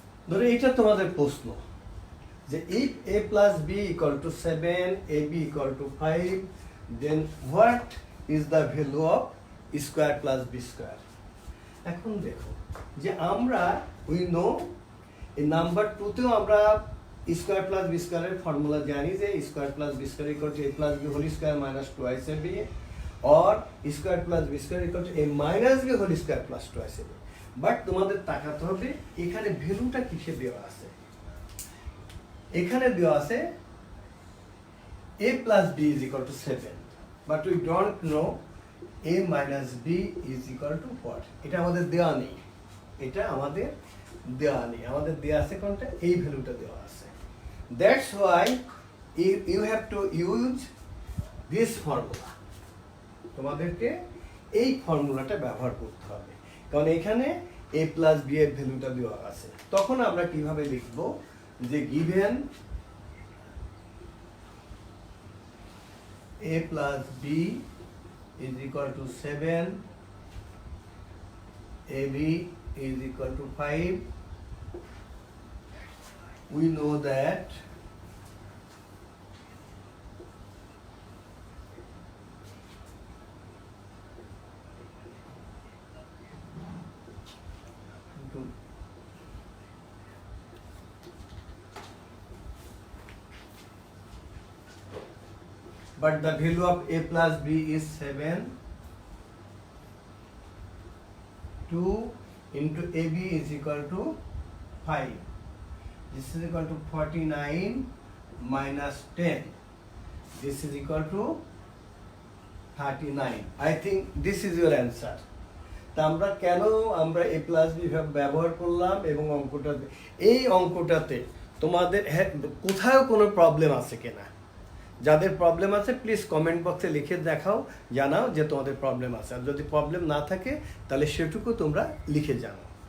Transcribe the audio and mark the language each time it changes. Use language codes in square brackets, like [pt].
[bn] ধরো এইটা তোমাদের প্রশ্ন যে [en] if a plus b equal to 7, ab equal to 5, then what is the value of square plus b square? [bn] এখন দেখো যে আমরা [en] we know এই number 2 তেও আমরা স্কয়ার প্লাস বি স্কয়ারের [bn] ফর্মুলা জানি যে [en] Square plus B square equal to a plus b whole square minus twice ab, or square plus B square equal to a minus b whole square plus twice ab। [bn] But তোমাদের তাকাতে হবে এখানে ভ্যালুটা কিসে দেওয়া আছে। এখানে দেওয়া আছে [en] a plus b is equal to 7, but we don't know a minus b is equal to what. [bn] এটা আমাদের দেওয়া নেই, এটা আমাদের দেওয়া নেই, আমাদের দেওয়া আছে কোনটা, এই ভ্যালুটা দেওয়া আছে। [en] That's why you have to use this formula, [bn] তোমাদেরকে এই ফর্মুলাটা ব্যবহার করতে হবে, কারণ এখানে a plus b এর ভ্যালুটা দেওয়া আছে। তখন আমরা কিভাবে লিখব যে [en] given a plus b is equal to 7, ab is equal to 5, we know that but the value of a plus b is 7, 2 into ab is equal to 5, this is equal to 49 minus 10, this is equal to 39. I think this is your answer. [bn] তা আমরা কেন আমরা a plus b ব্যবহার করলাম এবং অঙ্কটাতে, এই অঙ্কটাতে তোমাদের কোথাও কোনো প্রবলেম আছে কিনা, যাদের প্রবলেম আছে প্লিজ কমেন্ট বক্সে লিখে দেখাও, জানাও যে তোমাদের প্রবলেম আছে, আর যদি প্রবলেম না থাকে তাহলে সেটুকু তোমরা লিখে জানাও।